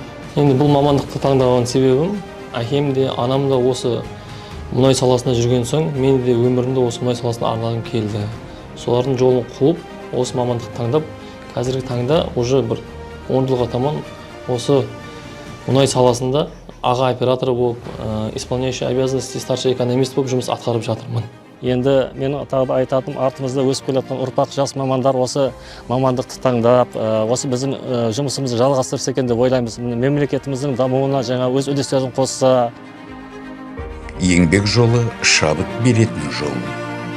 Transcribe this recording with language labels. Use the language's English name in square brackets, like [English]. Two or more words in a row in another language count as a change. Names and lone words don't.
[Kazakh] Енді бұл мамандықты таңдаған себебім, әкем де, анам да осы мұнай саласында жүрген соң, мен де өмірімді осы мұнай саласына арнағым келді. Солардың жолын қуып, осы мамандықты таңдап, қазіргі таңда уже бір 10 жылға таман осы мұнай саласында аға оператор болып, [Russian] исполняющий обязанности старший экономист [Kazakh] болып жұмыс атқарып жатырмын. Енді мен тағы айтатым, артымызда өсіп келетін ұрпақ жас мамандар осы мамандықты таңдап, осы біздің жұмысымызды жалғастырса екен деп ойлаймыз. Мемлекетіміздің дамуына жаңа өз үлестерін қосса. Еңбек жолы шабыт беретін жол.